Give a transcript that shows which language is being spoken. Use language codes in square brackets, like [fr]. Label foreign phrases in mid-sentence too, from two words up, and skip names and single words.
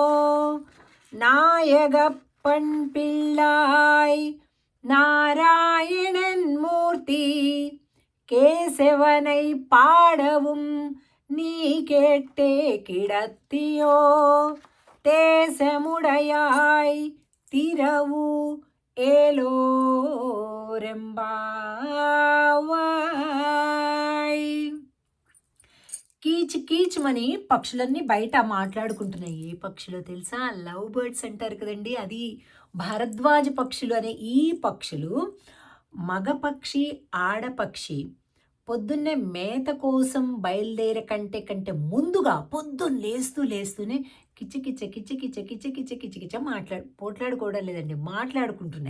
[ta] நாயகப்பன் பிள்ளாய் நாராயணன் மூர்த்தி கேசவனை பாடவும் நீ கேட்டே கிடத்தியோ தேசமுடையாய் திரவு ఏలోరెంబావాయ్. [te] కీచ్ కీచ్మని పక్షులన్నీ బయట మాట్లాడుకుంటున్నాయి. ఏ పక్షులో తెలుసా? [en] love birds [te] అంటారు కదండి, అది భారద్వాజ పక్షులు అనే ఈ పక్షులు మగ పక్షి ఆడపక్షి పొద్దున్నే మేత కోసం బయలుదేర కంటే ముందుగా పొద్దున్న లేస్తూనే కిచ కిచ కిచ కిచ కిచ కిచ కిచ కిచ పోట్లాడుకోవడం లేదండి, మాట్లాడుకుంటున్నాయి.